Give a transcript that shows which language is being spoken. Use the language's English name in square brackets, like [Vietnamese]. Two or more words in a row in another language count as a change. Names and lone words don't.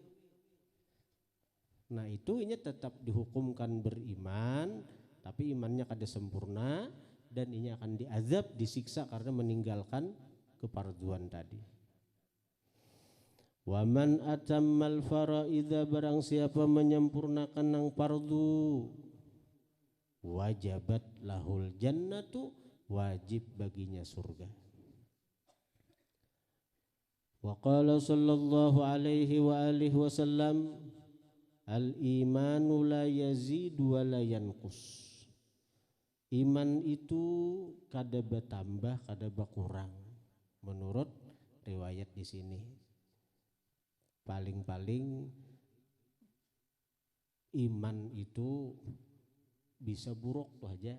[Banjar] Nah itu inya tetap dihukumkan beriman, tapi imannya kada sempurna, dan inya akan diazab, disiksa karena meninggalkan kefarduan tadi. [Arabic] ومن أتم الفرائض, [Banjar] barang siapa menyempurnakan nang fardu, [Arabic] وجبت له الجنة, [Banjar] wajib baginya surga. [Arabic] وقال صلى الله عليه وآله وسلم الإيمان لا يزيد ولا ينقص. [Banjar] Iman itu kada bertambah kada berkurang, menurut riwayat di sini. Paling-paling iman itu bisa buruk tuh aja.